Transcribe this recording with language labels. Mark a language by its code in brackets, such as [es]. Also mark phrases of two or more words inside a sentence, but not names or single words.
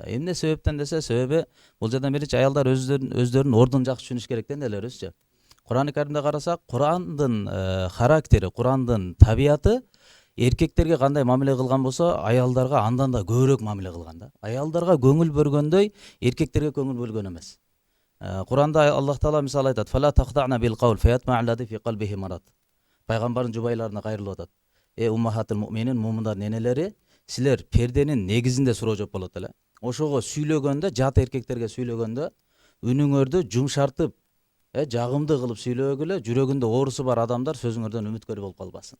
[ky] Эмне себептен десе, себеби бул жерден биринчи аялдар өздөрүнүн ордун жакшы түшүнүш керек да, энелерибизчи. Куран-ы Каримде карасак, Курандын характери, Курандын табияты эркектерге кандай мамиле кылган болсо, аялдарга андан да көбүрөөк мамиле кылган да. Аялдарга көңүл бөлгөндөй эркектерге көңүл бөлгөн эмес. Куранда Аллах Таала мисалы айтат: [ar] "فلا تخضعن بالقول فيطمع الذي في قلبه مرض." [ky] Пайгамбардын жубайларына кайрылып атат. [ar] أمهات المؤمنين, [ky] муминдардын энелери, силер перденин негизинде суроо жооп болот эле. Ошого сүйлөгөндө, жат эркектерге сүйлөгөндө үнүңөрдү жумшартып, жагымдуу кылып сүйлөгүлө, жүрөгүндө оорусу бар адамдар сөзүңөрдөн үмүткөр болуп калбасын.